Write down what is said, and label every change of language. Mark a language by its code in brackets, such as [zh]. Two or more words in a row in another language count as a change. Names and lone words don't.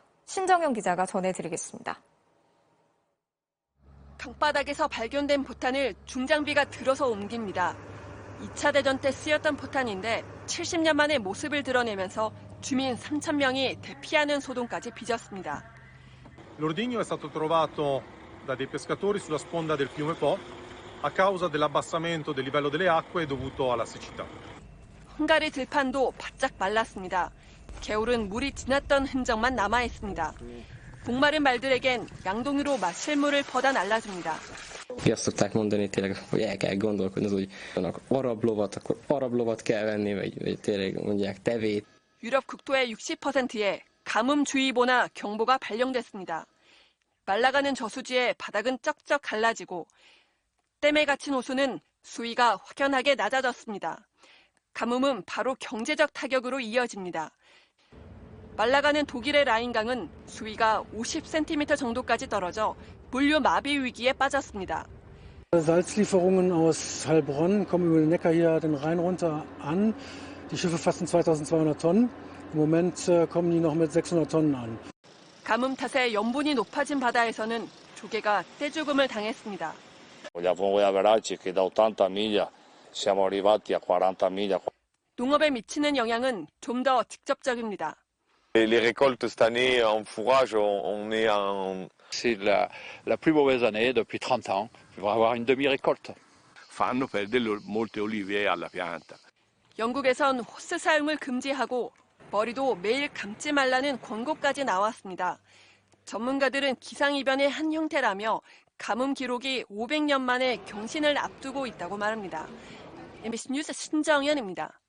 [ko] 신정현 기자가 전해드리겠습니다. 강바닥에서 발견된 포탄을 중장비가 들어서 옮깁니다. 2차 대전 때 쓰였던 포탄인데 70년 만에 모습을 드러내면서 주민 3,000명이 대피하는 소동까지 빚었습니다. [it] L'ordigno è stato trovato da dei pescatori sulla sponda del fiume Po a causa dell'abbassamento del livello delle acque dovuto alla siccità. [ko] 헝가리 들판도 바짝 말랐습니다. 개울은 물이 지났던 흔적만 남아 있습니다. 목마른 말들에겐 양동이로 마실 물을 퍼다 날라줍니다. [hu] Azt szokták mondani tényleg, hogy el kell gondolkodni, az, hogy arab lovat, akkor arab lovat kell venni, vagy tényleg mondják tevét. [ko] 유럽 국토의 60%에 가뭄주의보나 경보가 발령됐습니다. 말라가는 저수지에 바닥은 쩍쩍 갈라지고 댐에 갇힌 호수는 수위가 확연하게 낮아졌습니다. 가뭄은 바로 경제적 타격으로 이어집니다. 말라가는 독일의 라인강은 수위가 50cm 정도까지 떨어져 물류 마비 위기에 빠졌습니다. [de] Salzlieferungen aus Heilbronn kommen über den Neckar hier den Rhein runter an. Die Schiffe fassen 2.200 Tonnen. Im Moment kommen die noch mit 600 Tonnen an. [ko] 가뭄 탓에 염분이 높아진 바다에서는 조개가 떼죽음을 당했습니다. [it] Vogliamo averaggi che da 80 miglia siamo arrivati a 40 miglia. [ko] 농업에 미치는 영향은 좀 더 직접적입니다. [fr] Les récoltes cette année en fourrage, on est en... C'est la plus mauvaise année depuis 30 ans. Il va y avoir une demi-récolte. [it] Fanno perdere molte olive alla pianta. [ko] 영국에선 호스 사용을 금지하고 머리도 매일 감지 말라는 권고까지 나왔습니다. 전문가들은 기상이변의 한 형태라며 가뭄 기록이 500년 만에 경신을 앞두고 있다고 말합니다. MBC 뉴스 신정현입니다.